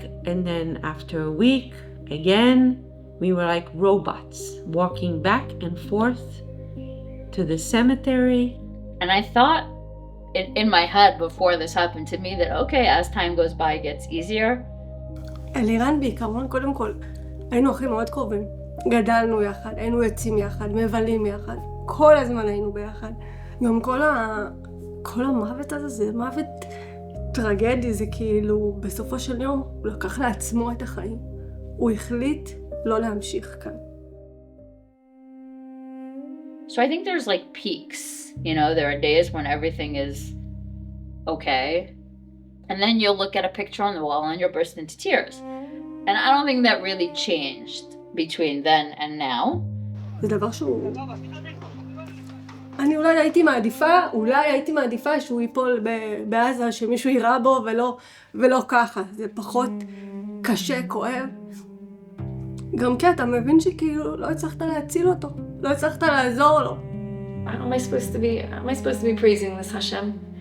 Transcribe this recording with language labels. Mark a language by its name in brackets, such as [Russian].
[English] And then after a week, again, we were like robots, walking back and forth to the cemetery. And I thought in my head before this happened to me that, okay, as time goes by, it gets easier. [Hebrew] אלירן בעיקרון, קודם כל, היינו אחים מאוד קרובים. גדלנו יחד, היינו יוצאים יחד, מבלים יחד, כל הזמן היינו ביחד. גם כל המוות הזה, זה מוות טרגדי, זה כאילו בסופו של יום הוא לקח לעצמו את החיים. הוא החליט לא להמשיך כאן. [English] So I think there's like peaks, there are days when everything is okay. And then you'll look at a picture on the wall and you'll burst into tears. And I don't think that really changed between then and now. [Hebrew] זה דבר שהוא... אני אולי הייתי מעדיפה שהוא ייפול בעזה, שמישהו יירה בו ולא ככה. זה פחות קשה, כואב. גם כי אתה מבין שכאילו לא הצלחת להציל אותו, לא הצלחת לעזור לו. [English] How am I supposed to be praising this Hashem?